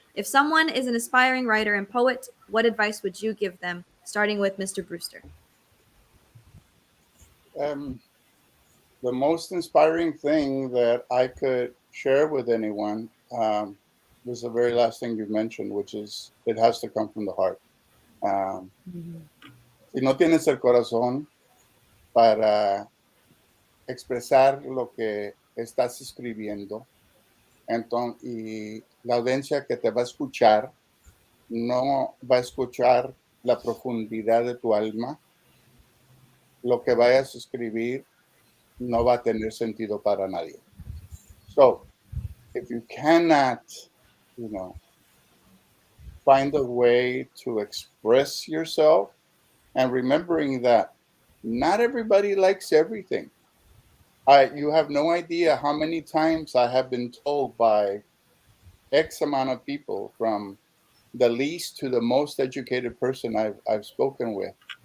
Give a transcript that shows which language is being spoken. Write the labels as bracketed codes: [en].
[en] If someone is an aspiring writer and poet, what advice would you give them? Starting with Mr. Brewster. Um, the most inspiring thing that I could share with anyone was the very last thing you mentioned, which is it has to come from the heart. [es] Um, si no tienes el corazón para expresar lo que estás escribiendo, entonces, y la audiencia que te va a escuchar no va a escuchar la profundidad de tu alma, lo que vayas a escribir no va a tener sentido para nadie. [en] So, if you cannot, find a way to express yourself, and remembering that not everybody likes everything. You have no idea how many times I have been told by X amount of people, from the least to the most educated person I've spoken with,